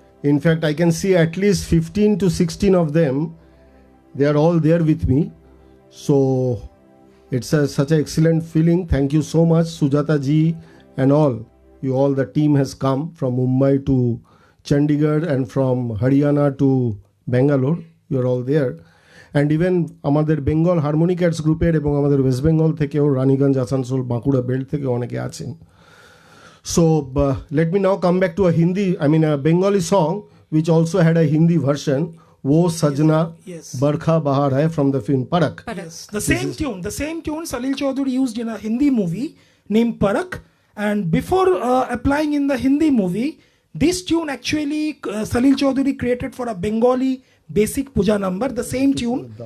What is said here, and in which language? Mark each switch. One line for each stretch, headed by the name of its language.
English: In fact, I can see at least 15 to 16 of them. They are all there with me. So it's such an excellent feeling. Thank you so much, Sujata ji and all. You all, the team has come from Mumbai to Chandigarh and from Haryana to Bangalore. You are all there. And even
Bangla: আমাদের বেঙ্গল হারমোনিকাটস গ্রুপের এবং আমাদের West Bengal থেকেও Raniganj, Asansol, Bankura belt থেকে অনেকে আছেন।
English: So let me now come back to a Bengali song which also had a Hindi version, Wo Sajna Yes. Barkha Bahar Hai, from the film Parak. Yes, the same tune Salil Chaudhary used in a Hindi movie named Parak, and before applying in the Hindi movie, this tune actually Salil Chaudhary created for a Bengali basic puja number, the same tune.